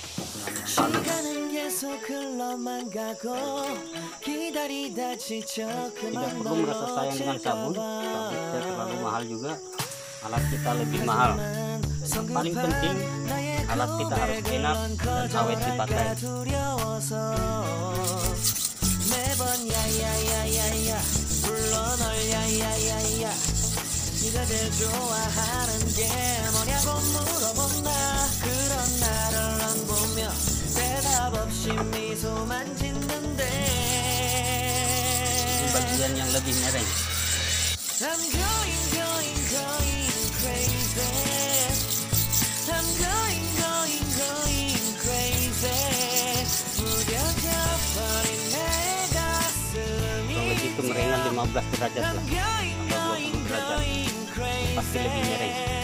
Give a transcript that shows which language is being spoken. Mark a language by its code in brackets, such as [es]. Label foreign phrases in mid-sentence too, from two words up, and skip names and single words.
[id] Tidak perlu merasa sayang dengan sabun, sabunnya terlalu mahal juga, alat kita lebih mahal. Dan yang paling penting, alat kita harus enak dan awet dipakai. [ko] 네가 제일 좋아하는 게 뭐냐고 물어본다. 그런 나를 안 보며 대답 없이 [id] Ini bagian yang lebih mereng. Kurang lebih kemerengan 15 derajat lah, atau 20 derajat, pasti lebih mereng.